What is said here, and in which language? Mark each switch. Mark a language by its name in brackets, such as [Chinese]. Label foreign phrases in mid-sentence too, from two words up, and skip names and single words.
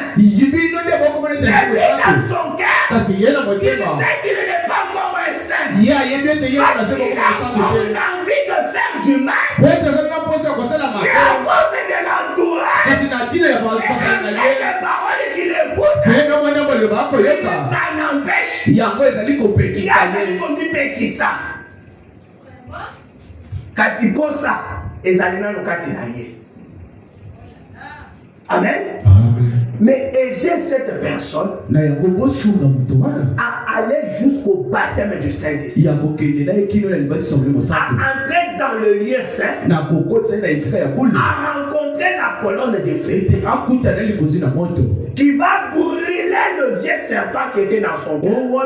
[French] Mais lui dans son cœur, il sait qu'il n'est pas encore un saint. Parce qu'il a encore envie de faire du mal. Et à cause de l'entourage, et avec les paroles qu'il écoute, ça n'empêche. Il y a comme Pekisa. [Lingala] Kasiposa ezalina lokati na ye. [French] Amen. Mais aider cette personne à aller jusqu'au baptême du Saint-Esprit, à entrer dans le lieu saint, à rencontrer la colonne de feu qui va brûler le vieux serpent qui était dans son cœur.